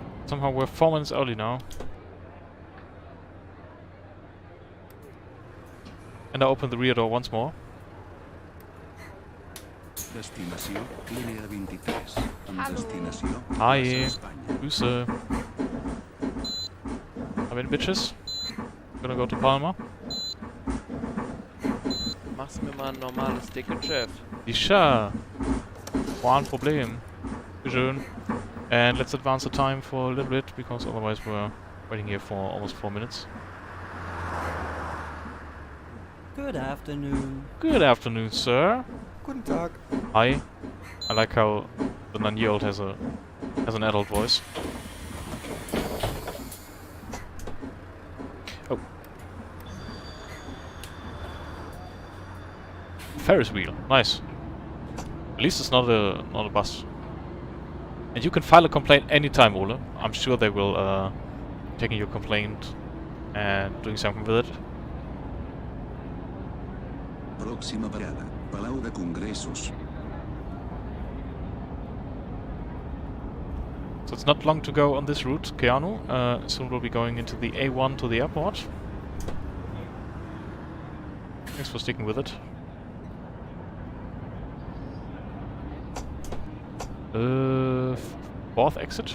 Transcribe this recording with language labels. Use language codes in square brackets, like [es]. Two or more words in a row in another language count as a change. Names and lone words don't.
[en] Somehow we're 4 minutes early now. And I open the rear door once more. [ca] Destinació línia 23. Amb destinació [en] Hi. Plaza Espanya. [de] Grüße. [en] I'm in, bitches. Gonna go to Palma. [de] Mach's mir mal ein normales Ticket, Chef. Sicher. Kein Problem. Schön. [en] And let's advance the time for a little bit, because otherwise we're waiting here for almost 4 minutes. Good afternoon. Good afternoon, sir. [de] Guten Tag. [en] Hi. I like how the 9-year-old has an adult voice. Oh. Ferris wheel. Nice. At least it's not a bus. And you can file a complaint anytime, Ole. I'm sure they will taking your complaint and doing something with it. [ca] Pròxima parada, Palau de Congressos. [en] So it's not long to go on this route, Keanu. Soon we'll be going into the A1 to the airport. Thanks for sticking with it. Fourth exit?